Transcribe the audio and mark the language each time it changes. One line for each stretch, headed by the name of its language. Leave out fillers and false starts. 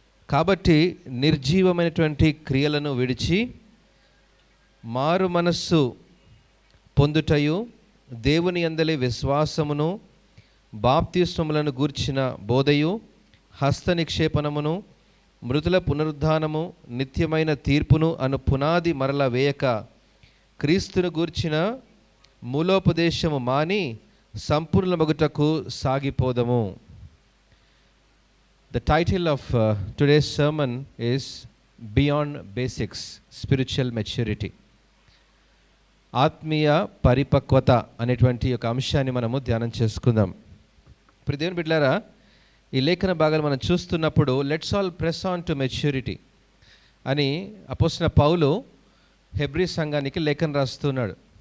Telugu: కాబట్టి నిర్జీవమైనటువంటి క్రియలను విడిచి మారు మనస్సు పొందుటయు, దేవుని యందలి విశ్వాసమును, బాప్తిస్మములను గూర్చిన బోధయు, హస్త నిక్షేపణమును, మృతుల పునరుద్ధానము, నిత్యమైన తీర్పును అను పునాది మరల వేయక క్రీస్తును గూర్చిన మూలోపదేశము మాని సంపూర్ణమగుటకు సాగిపోదము.
English: The title of today's sermon is Beyond Basics, Spiritual Maturity.
Telugu: ఆత్మీయ పరిపక్వత అనేటువంటి ఒక అంశాన్ని మనము ధ్యానం చేసుకుందాం. ఇప్పుడు దేవుని బిడ్డలారా, ఈ లేఖన భాగాలు మనం చూస్తున్నప్పుడు
English: let's all press on to maturity
Telugu: అని అపోస్తలుడైన పౌలు హెబ్రీ సంఘానికి లేఖన రాస్తున్నాడు.